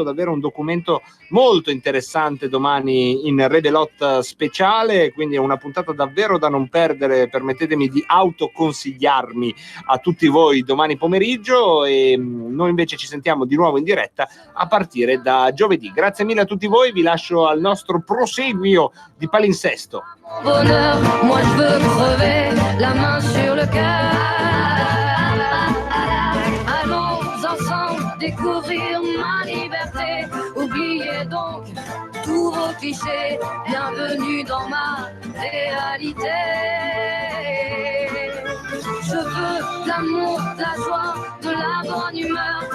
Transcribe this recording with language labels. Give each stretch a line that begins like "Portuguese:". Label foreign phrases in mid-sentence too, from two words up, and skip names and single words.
Italian: Davvero un documento molto interessante domani in Rebelot speciale, quindi è una puntata davvero da non perdere. Permettetemi di autoconsigliarmi a tutti voi domani pomeriggio, e noi invece ci sentiamo di nuovo in diretta a partire da giovedì. Grazie mille a tutti voi, vi lascio al nostro proseguio di palinsesto.
French: Bonheur, moi je veux crever la main sur le cœur. Allons ensemble découvrir ma liberté. Oubliez donc tous vos clichés. Bienvenue dans ma réalité. Je veux l'amour, la joie, de la bonne humeur.